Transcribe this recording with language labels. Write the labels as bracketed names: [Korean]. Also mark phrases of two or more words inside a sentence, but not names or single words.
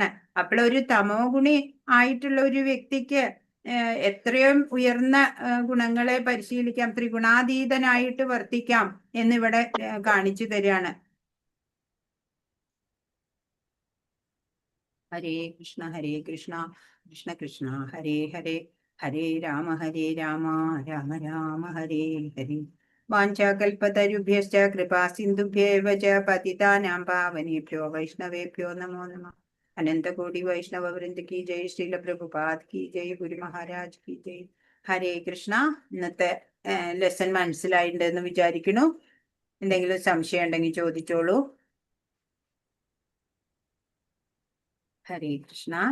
[Malayalam] അപ്പോൾ ഒരു തമോ ഗുണി ആയിട്ടുള്ള ഒരു വ്യക്തിക്ക് എത്രയും ഉയർന്ന ഗുണങ്ങളെ പരിശീലിക്കാം, ത്രിഗുണാതീതനായിട്ട് വർത്തിക്കാം എന്നിവിടെ കാണിച്ചു തരികയാണ്. [Sanskrit] ഹരേ കൃഷ്ണ കൃഷ്ണ കൃഷ്ണ ഹരേ ഹരേ, ഹരേ രാമ രാമ രാമ ഹരേ ഹരേ. വാഞ്ചാകൽപതരുഭ്യശ്ച കൃപാ സിന്ധുഭ്യേവ ച പതിതാനാം പാവനേഭ്യോ വൈഷ്ണവേഭ്യോ നമോ നമഃ. [Hindi] अनन्तकोटि वैष्णव वृन्द की जय, श्रील प्रभुपाद की जय, गुरु महाराज की जय. [Sanskrit] ഹരേ കൃഷ്ണ. [Malayalam] ഇന്നത്തെ ലെസൺ മനസ്സിലായിട്ടുണ്ടെന്ന് വിചാരിക്കുന്നു. എന്തെങ്കിലും സംശയം ഉണ്ടെങ്കിൽ ചോദിച്ചോളൂ. [Sanskrit] ഹരേ കൃഷ്ണ.